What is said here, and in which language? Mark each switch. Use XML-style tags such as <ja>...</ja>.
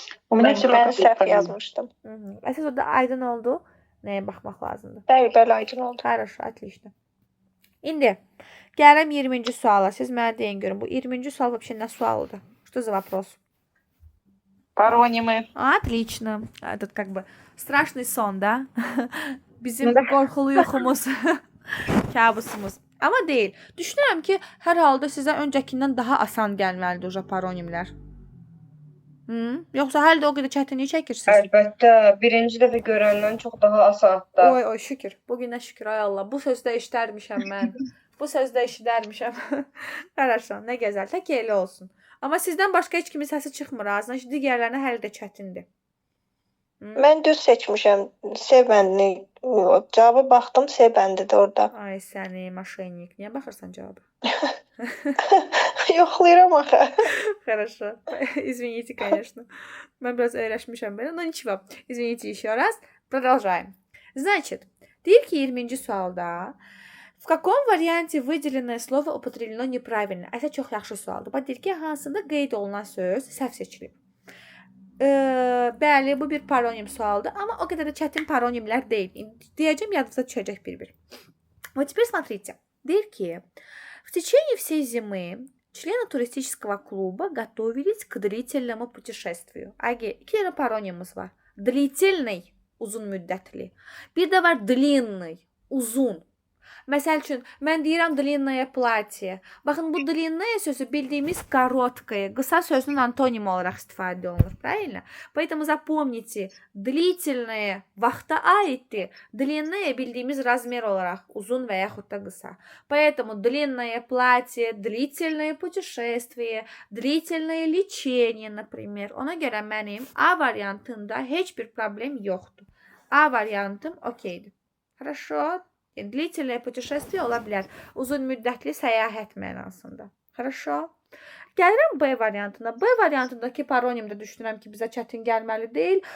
<az>Mən səhv yazmışdım. Əsas orada aydın oldu. Nəyə baxmaq lazımdır? Bəli, aydın oldu.</az> <ru>Хорошо, отлично.</ru> <az>İndi gələm 20-ci suala. Siz mənə deyin görün. Bu 20-ci sual вообще nə sualıdır?</az> <ru>Что за вопрос? Паронимы. Отлично. Этот как бы страшный сон, да?</ru> <az>Bizim qorxulu yuxumuz, kabusumuz. Amma deyil. Düşünürəm ki, hər halda sizə öncəkindən daha asan gəlməlidir o paronimlər. Yoxsa hələ də o qədər çətinlik çəkirsiniz? Əlbəttə, birinci dəfə görəndən çox daha asandır. Oy, şükür. Bugünə şükür, ay Allah. Bu sözdə işlərmişəm mən. Bu sözdə işlərmişəm. Хорошо, nə gözəl. Tək elə olsun. Amma sizdən başqa heç kimin səsi çıxmır ağzından. Digərlərinə hələ də çətindir. Mən düz seçmişəm. C bəndini. Cavaba baxdım, C bəndidir orada. Ay səni maşennik. Niyə baxırsan cavaba? Yoxlayıram axı.</az> <ru>Хорошо. Извините, конечно.</ru> <az>Mən biraz öyrəşmişəm belə.</az> <ru>Но ничего. Извините еще раз. Продолжаем. Значит,</ru> <az>deyir ki 20-ci sualda</az> <ru>в каком варианте выделенное слово употреблено неправильно?</ru> <az>Əsə çox yaxşı sualdır. Bax, deyir ki, hansında qeyd olunan söz səhv seçilib. Bəli, bu bir paronim sualdır, amma o qədər də çətin paronimlər deyil. Deyəcəm, yadınıza düşəcək bir-bir.</az> <ru>Вот теперь смотрите.</ru> <az>Deyir ki,</az> <ru>в tечение всей зимы члены туристического клуба готовились к длительному путешествию.</ru> <az>Agi, iki dənə paronimimiz var. Длительный, uzun müddətli. Bir də var длинный, uzun. Məsəl üçün, mən deyirəm</az> <ru>длинное платье.</ru> <az>Baxın, bu длинное sözü bildiyimiz короткое, qısa sözünün antonimi olaraq istifadə olunur, правильно?</az> <ru>Поэтому запомните, длительное</ru> <az>vaxta aiddir. Длинное bildiyimiz razmer olaraq uzun və yaxud da qısa.</az> <ru>Поэтому длинное платье, длительное путешествие, длительное лечение, например.</ru> <az>Ona görə mənim A variantında heç bir problem yoxdur. A variantım okeydir. Хорошо.</az> <ru>Длительное путешествие</ru> <az>ola bilər. Uzun müddətli səyahət mənasında. Хорошо. Gəlirəm B variantına. B variantındakı paronimdə düşünürəm ki, bizə çətin gəlməli deyil.</az>